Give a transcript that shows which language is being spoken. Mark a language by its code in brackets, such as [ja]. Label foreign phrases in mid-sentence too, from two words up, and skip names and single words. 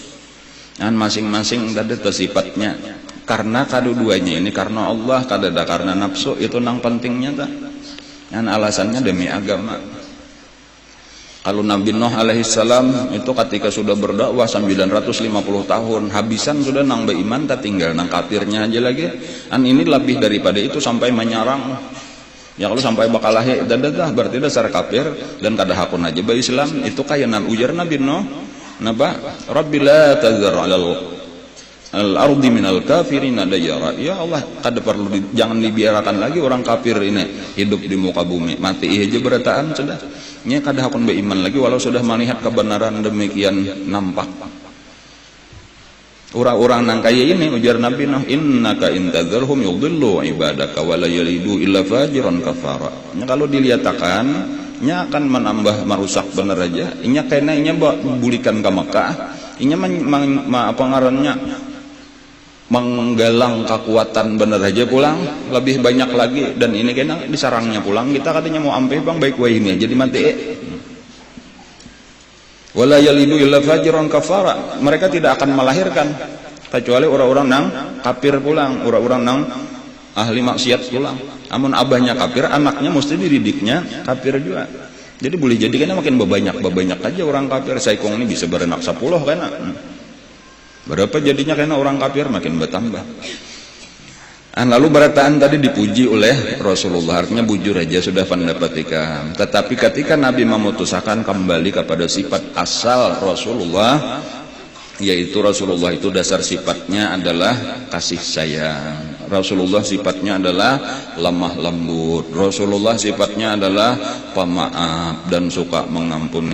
[bjn] Dan masing-masing tadi sifatnya. Karena kedua-duanya ini karena Allah, kadada karena nafsu, itu nang pentingnya tak. [id] Dan alasannya demi agama. Kalau Nabi Nuh alaihissalam itu ketika sudah berdakwah 950 tahun, [bjn] habisan sudah nang beriman, tak tinggal nang kafirnya aja lagi. Dan ini lebih daripada itu sampai menyerang. Ya kalau sampai bakalahi dadah berarti dasar kafir dan kada hakun aja ba Islam. Itu kayak ujar Nabi Nuh, napa? [ar] رب لا تذر على الأرض من الكافرين ديارا. [id] Ya Allah, [bjn] kada perlu jangan dibiarkan lagi orang kafir ini hidup di muka bumi. Mati aja berataan sudah. Nya kada hakun beriman lagi walau sudah melihat kebenaran demikian nampak. Orang-orang nang kaya ini ujar Nabi Nuh, [ar] إنك إن تذرهم يضلوا عبادك ولا يلدوا إلا فاجرا كفارا. [bjn] Nya kalau dilihatkan nya akan menambah merusak bener aja. Inya kena inya bulikan ke Mekah. Inya apa ngarannya menggalang kekuatan bener aja pulang lebih banyak lagi, dan ini kena disarangnya pulang kita katanya mau ampe bang baik wah ini jadi mati [ar] ولا يلدوا إلا فاجرا كفارا. [bjn] Mereka tidak akan melahirkan kecuali orang-orang nang kafir pulang, orang-orang nang ahli maksiat pulang. Amun abahnya kafir, anaknya mesti dididiknya kafir juga. Jadi boleh jadi kena makin bebanyak aja orang kafir. Saikong ini bisa berenak 10 kena. Berapa jadinya karena orang kafir makin bertambah. Lalu berataan tadi dipuji oleh Rasulullah, artinya bujur aja sudah pendapatikan. [id] Tetapi ketika Nabi memutuskan kembali kepada sifat asal Rasulullah, yaitu Rasulullah itu dasar sifatnya adalah kasih sayang. Rasulullah sifatnya adalah lemah lembut. Rasulullah sifatnya adalah pemaaf dan suka mengampuni.